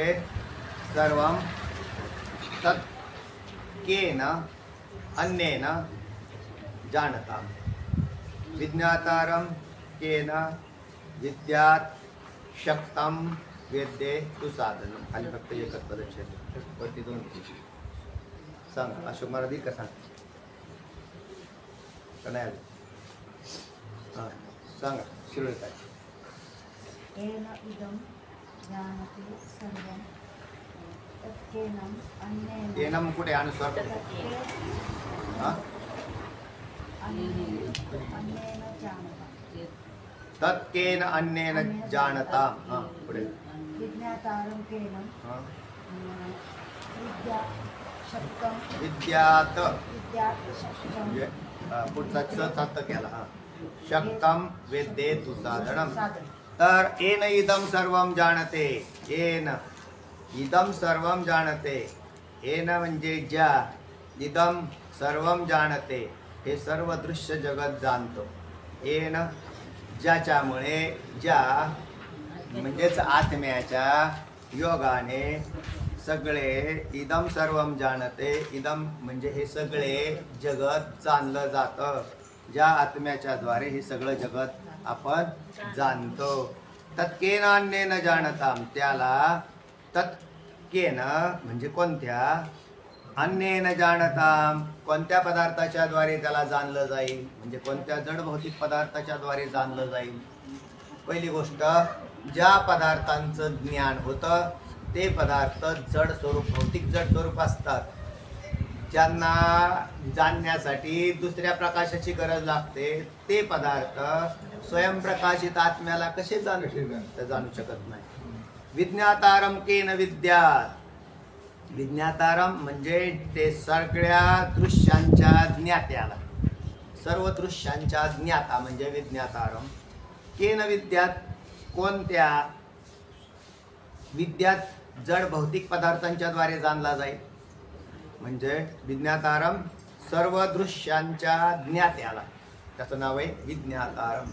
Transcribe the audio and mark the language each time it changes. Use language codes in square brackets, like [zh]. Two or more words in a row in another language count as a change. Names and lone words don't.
[sa] सर्वं तत् केन अन्येन जानतां विज्ञातारं केन विद्यात् शक्तं वेद्ये तु साधनं. [mr] खाली फक्त एकच पदच्छेद, वरती दोन. सांग अशोक महाराज का सांग का नाही आलं? हां सांगा शिरोळे काय. [sa] येन इदं जानते सर्वं तत्केन अन्येन [mr] येनम कुठे अनुस्वार कुठे? हां [sa] अन्येन जानतां तत्केन अन्येन जानतां. [mr] हां पुढे. [sa] विज्ञातारं केन हां विद्या शक्तं विद्यात विद्यात् शक्तं [mr] म्हणजे पुढचा सात केला. [sa] हां शक्तं वेद्ये तु साधनम्. साधनं. [mr] तर [sa] येन इदं सर्वं [mr] जाणते. [sa] येन इदं सर्वं [mr] जाणते. येन म्हणजे ज्या, [sa] इदं सर्वं [mr] जाणते हे सर्व दृश्य जगत जाणतो. येन ज्याच्यामुळे, ज्या म्हणजेच आत्म्याच्या योगाने सगळे [sa] इदं सर्वं [mr] जाणते. इदं म्हणजे हे सगळे जगत जाणलं जातं. ज्या आत्म्याच्या द्वारे हे सगळं जगत आपण जाणतो. [sa] तत्केन अन्येन जानतां, [mr] त्याला तत्केन म्हणजे कोणत्या, [sa] अन्येन जानतां [mr] कोणत्या पदार्थाच्या द्वारे त्याला जाणलं जाईल, म्हणजे कोणत्या जड भौतिक पदार्थाच्या द्वारे जाणलं जाईल. पहिली गोष्ट, ज्या पदार्थांचं ज्ञान होतं ते पदार्थ जड स्वरूप, भौतिक जड स्वरूप असतात. ज्यांना जाणण्यासाठी दुसऱ्या प्रकाशाची गरज लागते ते पदार्थ स्वयंप्रकाशित आत्म्याला कसे जाणू शकत नाही. [sa] विज्ञातारम केन विद्यात्. [mr] विज्ञातारम म्हणजे ते सगळ्या दृश्यांच्या ज्ञात्याला, सर्व दृश्यांच्या ज्ञाता म्हणजे विज्ञातारम. [sa] केन विद्यात, [mr] कोणत्या विद्यात जड भौतिक पदार्थांच्या द्वारे जाणला जाईल. म्हणजे विज्ञातारम सर्व दृश्यांच्या ज्ञात्याला, त्याचं नाव आहे विज्ञातारम.